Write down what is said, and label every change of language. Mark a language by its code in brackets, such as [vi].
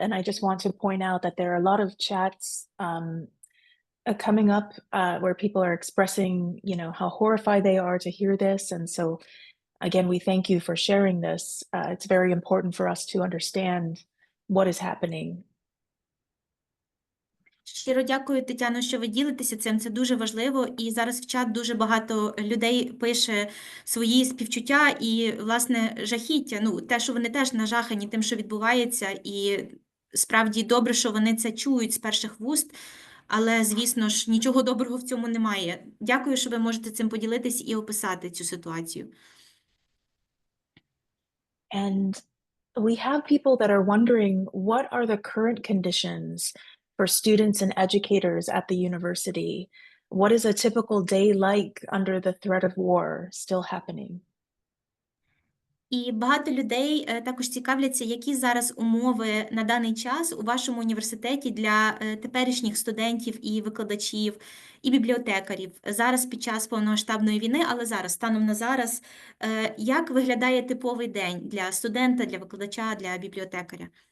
[en] And I just want to point out that there are a lot of chats coming up where people are expressing, how horrified they are to hear this. And so, again, we thank you for sharing this. It's very important for us to understand what is happening. [uk] Щиро дякую, Тетяно, що ви ділитеся цим. Це дуже важливо. І зараз в чат дуже багато людей пише свої співчуття і, власне, жахіття. Те, що вони теж нажахані тим, що відбувається. І справді добре, що вони це чують з перших вуст. Але, звісно ж, нічого доброго в цьому немає. Дякую, що ви можете цим поділитись і описати цю ситуацію. [en] And we have people that are wondering, what are the current conditions for students and educators at the university? What is a typical day like under the threat of war still happening? [uk] І багато людей також цікавляться, які зараз умови на даний час у вашому університеті для теперішніх студентів і викладачів, і бібліотекарів. Зараз під час повномасштабної війни, але зараз, станом на зараз, як виглядає типовий день для студента, для викладача, для бібліотекаря?